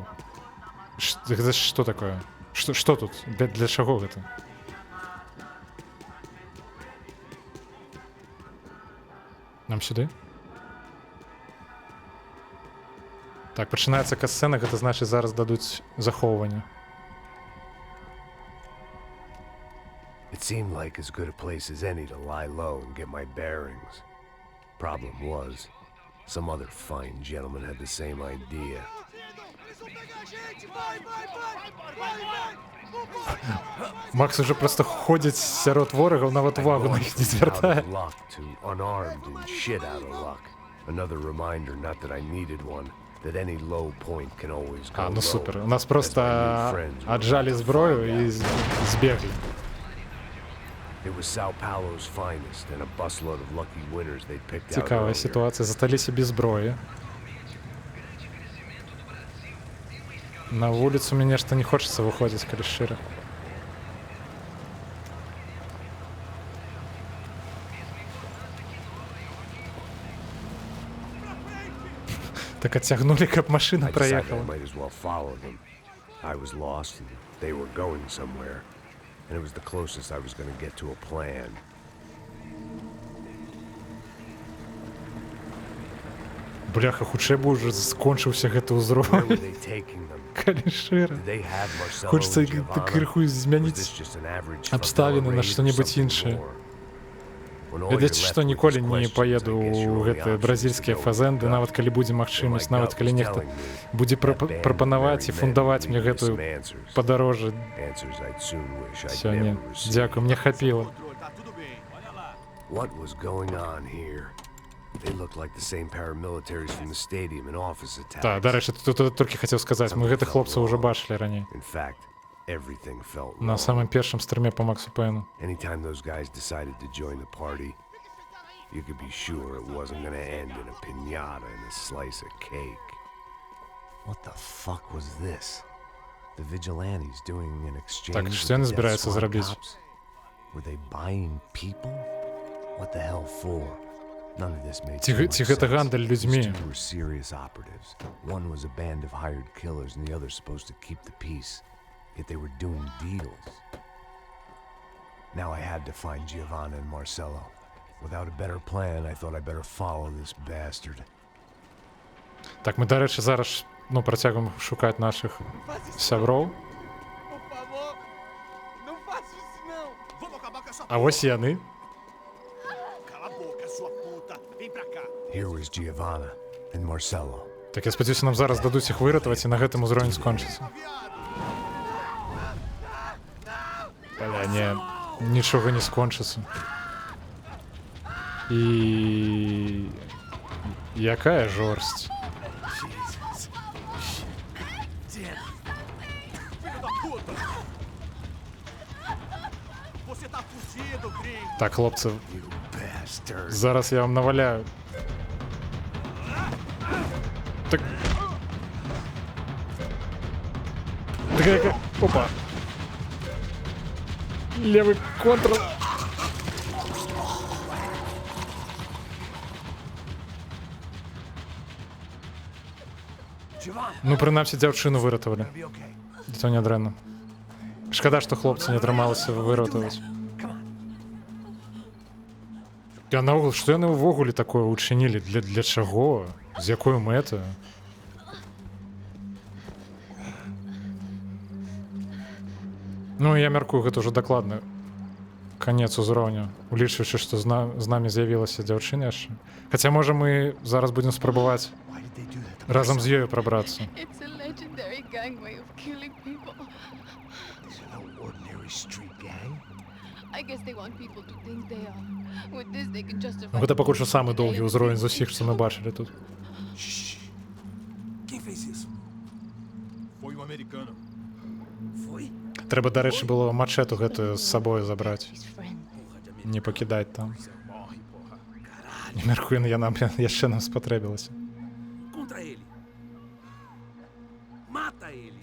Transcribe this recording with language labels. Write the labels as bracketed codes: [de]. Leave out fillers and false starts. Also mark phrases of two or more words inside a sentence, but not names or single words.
[be] Гэта што такое? Што тут? Для чаго гэта? Нам сюды? Так, пачынаецца касцэна, гэта значыць зараз дадуць захоўванне. [en] It seemed like as good a place as any to lie low and get my bearings. Problem was, some other fine gentleman had the same idea. [be] Макс уже просто ходзіць сярод ворагаў, нават увагу на іх не звяртае. [en] Out of luck to unarmed and shit out of luck. Another reminder, not that I needed one, that any low point can always go [be] Ну [en] low. [be] супер. У нас [en] As [be] просто [en] my new friends were [be] аджалі [en] about to [be] зброю [en] find [be] і [en] out. [be] збеглі. [en] It was Sao Paulo's finest and a busload of lucky winners they'd picked out [be] Цікавая [en] earlier. [be] ситуація. Засталіся без зброї. На вулицу мне нешта не хочется выходзіць, калі шчыра. Так адцягнулі, каб машына [en] I decided I [be] праехала. [en] might as well follow them. I was lost and they were going somewhere. And it was the closest I was going to get to a plan. [be] Бляха, хутчэй бы уже скончыўся гэты [en] Where were [be] ўзровень, [en] they taking them? [be] калі шчыра. [en] Did they have Marcelo [be] Хочется [en] and Giovanna? [be] крыху [en] Was [be] змяніць [en] this just an average [be] абставіны на [en] favela raid or [be] што-небудзь [en] something [be] іншае. [en] more? When all [be] Ведаеце, [en] you're [be] што [en] left with [be] ніколі [en] is [be] не [en] questions, [be] паеду [en] I guess your [be] ў [en] only [be] гэтыя [en] option is to [be] бразільскія [en] go with [be] фазенды, [en] gut. [be] нават калі будзе [en] And my [be] магчымасць, [en] gut [be] нават калі [en] was [be] нехта [en] telling me [be] будзе [en] that band [be] прапанаваць і [en] married men [be] фундаваць [en] lead [be] мне [en] me to [be] гэтую [en] some answers. [be] падарожжа [en] Answers I'd soon wish I'd [be] сёння. [en] never received. [be] Дзякуй, мне хапіла. [en] What was going on here? They looked like the same paramilitaries from the stadium and office attacks. [be] Так, дарэчы, тут толькі хацеў сказаць, мы гэтых хлопцаў уже бачылі раней. [en] In fact, everything felt [be] На [en] wrong. [be] самым першым стрыме по Максу Пэйну. [en] Anytime those guys decided to join the party, you could be sure it wasn't gonna end in a piñata and a slice of cake. What the fuck was this? The vigilantes doing an exchange [be] Так, [en] with [be] што яны [en] the Death [be] збіраюцца [en] Squad [be] зрабіць? [en] cops? Were they buying people? What the hell for? None of this made [be] Ці [en] too much [be] гэта [en] sense. [be] гандаль людзьмі? [en] These two were serious operatives. One was a band of hired killers and the other supposed to keep the peace. Yet they were doing deals. Now I had to find Giovanna and Marcelo. Without a better plan, I thought I better follow this bastard. [be] Так, мы, дарэчы, зараз працягваем шукаць нашых сяброў. [pt] Por favor, não faça isso não. Vamos acabar com essa [be] А вось яны. [pt] Cala a boca, sua puta. Vem pra cá. [en] Here was Giovanna and Marcelo. [be] Так, я спадзяюся, нам зараз дадуць іх выратаваць і на гэтым узровень скончыцца. Бля, не, нічога не скончыцца. І... якая жорсць. [pt] Filho da puta. Você tá fugido, gringo. [be] Так, хлопцы, [en] You bastard. [be] зараз я вам наваляю. Так... Так, опа. [ru] Левый контр. [be] Ну, прынамсі, дзяўчыну выратавалі. І то не дрэнна. Шкада, што хлопцы не атрымалася выратаваць. А наогул, што яны ўвогуле такое учынілі? Для чаго? З якой мэтаю? Ну, я мяркую, гэта ўжо дакладна канец узроўню, улічваючы, што з намі з'явілася дзяўчына яшчэ. Хаця, можа, мы зараз будзем спрабаваць [en] Why did they do that to [be] разам з ёю прабрацца. [en] It's a legendary gang way of killing people. These are no ordinary street gang. I guess they want people to think they are. With this, they can justify. [be] Ну, гэта пакуль што самы доўгі ўзровень з усіх, што мы бачылі тут. [pt] Quem fez isso? Foi um americano. Foi? [be] Трэба, дарэчы, было мачэту гэтую з сабою забраць. [en] His friend. [be] Не пакідаць там. [pt] Morre, porra. [be] Не мяркую, яна яшчэ нам спатрэбілася. [pt] Contra ele. Mata ele.